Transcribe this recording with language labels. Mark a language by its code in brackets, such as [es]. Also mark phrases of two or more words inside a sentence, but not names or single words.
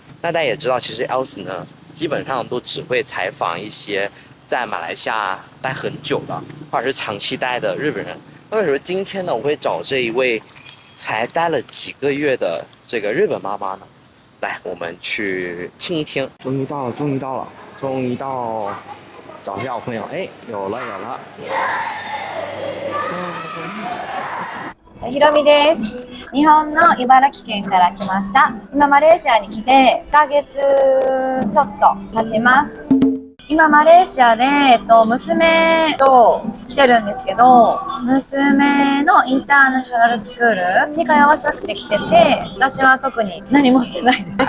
[zh] 那大家也知道，其实 Elson 呢，基本上都只会采访一些在马来西亚待很久的，或者是长期待的日本人。那为什么今天呢，我会找这一位才待了几个月的这个日本妈妈呢？来，我们去听一听。终于到了，终于到，找一下我朋友。哎，有了。 [ja] ひろみです。日本の茨城県から来ました。今マレーシアに来て1ヶ月ちょっと経ちます。今マレーシアで、娘と来てるんですけど、娘のインターナショナルスクールに通わせたくて来てて、私は特に何もしてないです。